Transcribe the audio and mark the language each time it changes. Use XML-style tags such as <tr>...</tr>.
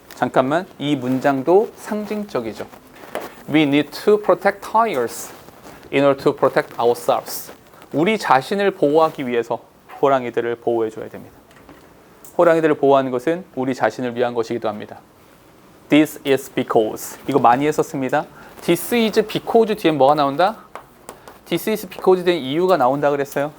<ko>잠깐만, 이 문장도 상징적이죠.</ko> <en>We need to protect tigers in order to protect ourselves.</en> <ko>우리 자신을 보호하기 위해서 호랑이들을 보호해줘야 됩니다. 호랑이들을 보호하는 것은 우리 자신을 위한 것이기도 합니다.</ko> <en>This is because.</en> <ko>이거 많이 했었습니다.</ko> <en>This is because</en> <ko>뒤에 뭐가 나온다? This is because 된 이유가 나온다 그랬어요.</ko>